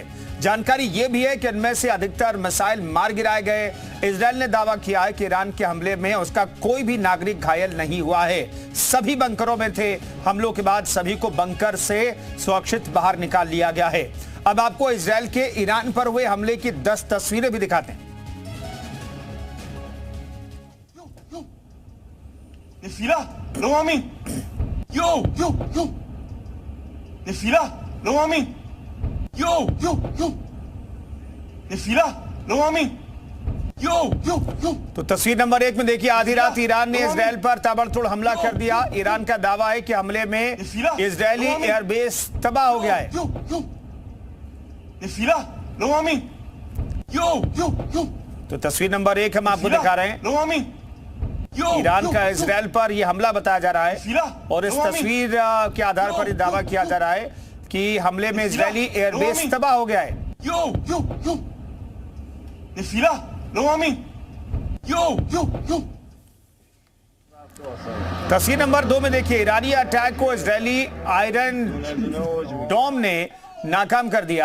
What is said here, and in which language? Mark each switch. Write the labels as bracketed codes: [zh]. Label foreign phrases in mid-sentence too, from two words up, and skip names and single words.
[hi] जानकारी यह भी है कि इनमें से अधिकतर मिसाइल मार गिराए गए। इजरायल ने दावा किया है कि ईरान के हमले में उसका कोई भी नागरिक घायल नहीं हुआ है। सभी बंकरों में थे। हमलों के बाद सभी को बंकर से सुरक्षित बाहर निकाल लिया गया है। अब आपको इजरायल के ईरान पर हुए हमले की 10 तस्वीरें भी दिखाते हैं। [he] Nefila, לא מאמין. יואו. נפילה, לא מאמין. יואו. נפילה, לא מאמין. [hi] तो तस्वीर नंबर 1 में देखिए, आधी रात ईरान ने इजरायल पर ताबड़तोड़ हमला कर दिया। ईरान का दावा है कि हमले में इजरायली एयरबेस तबाह हो गया है। [he] नफीला, לא מאמין. [hi] तो तस्वीर नंबर 1 हम आपको दिखा रहे हैं। [he] לא מאמין. [hi] ईरान का इजरायल पर यह हमला बताया जा रहा है और इस तस्वीर के आधार पर यह दावा किया जा रहा है कि हमले में इजरायली एयरबेस तबाह हो गया है। तस्वीर नंबर 2 में देखिए, ईरानी अटैक को इजरायली आयरन डोम ने नाकाम कर दिया।